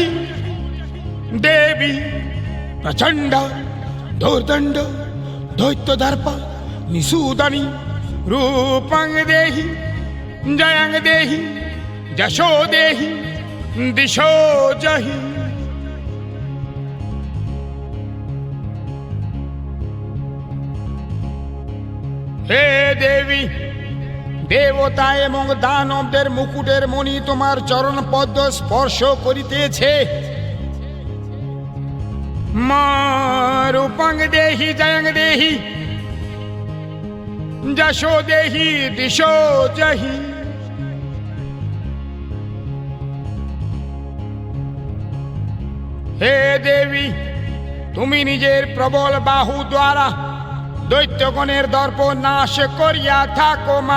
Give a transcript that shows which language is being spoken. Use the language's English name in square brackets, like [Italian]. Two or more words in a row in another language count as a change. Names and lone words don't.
[Sanskrit] देवी प्रचंड दुर्दंड दैत्यदर्प निसूदनी, रूपं देहि जयं देहि जशो देहि दिशो जहि। [Bangla] হে দেবী, দেবতা এবং দানবদের মুকুটের মণি তোমার চরণ পদ্ম স্পর্শ করিতেছে। [Sanskrit] मां रूपं देहि जयं देहि যশো দেহি দিশো জহি। [Bangla] হে দেবী, তুমি নিজের প্রবল বাহু দ্বারা দৈত্যগণের দর্প নাশ করিয়া থাকো মা।